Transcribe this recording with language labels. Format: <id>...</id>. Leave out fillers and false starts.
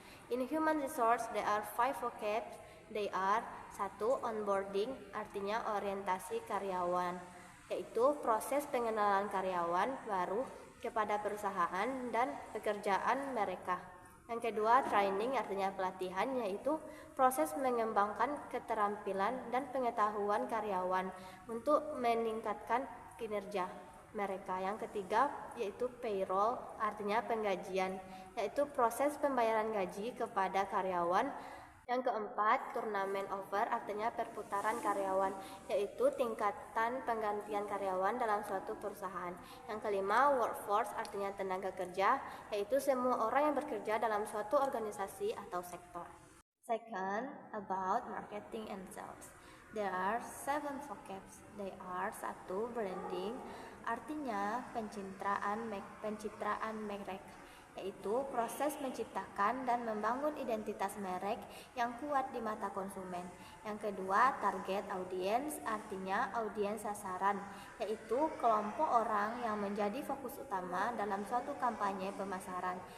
<en>In human resource, there are 5 vocabs. They are 1.</en> <id>Onboarding, artinya orientasi karyawan, yaitu proses pengenalan karyawan baru kepada perusahaan dan pekerjaan mereka. Yang kedua, training, artinya pelatihan, yaitu proses mengembangkan keterampilan dan pengetahuan karyawan untuk meningkatkan kinerja mereka. Yang ketiga yaitu payroll, artinya penggajian, yaitu proses pembayaran gaji kepada karyawan. Yang keempat, turnamen over, artinya perputaran karyawan, yaitu tingkatan penggantian karyawan dalam suatu perusahaan. Yang kelima, workforce, artinya tenaga kerja, yaitu semua orang yang bekerja dalam suatu organisasi atau sektor.</id> <en>Second, about marketing and sales. There are 7 vocabs. They are 1.</en> <id>Branding, artinya pencitraan merek, yaitu proses menciptakan dan membangun identitas merek yang kuat di mata konsumen. Yang kedua, target audience, artinya audiens sasaran, yaitu kelompok orang yang menjadi fokus utama dalam suatu kampanye pemasaran.</id>